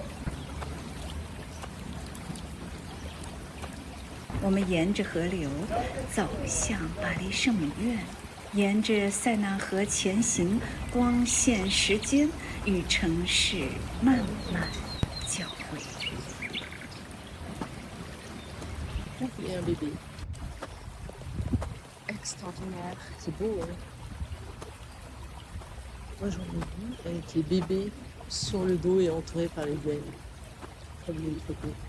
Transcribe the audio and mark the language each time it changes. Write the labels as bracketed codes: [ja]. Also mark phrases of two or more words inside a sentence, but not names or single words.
[zh] 我们沿着河流走向巴黎圣母院，沿着塞纳河前行，光线时间与城市慢慢交汇。 [fr] Il y a un bébé. Extraordinaire. C'est beau, hein? Moi, j'en ai vu avec les bébés sur le dos et entourés par les ailes. Très belle photo.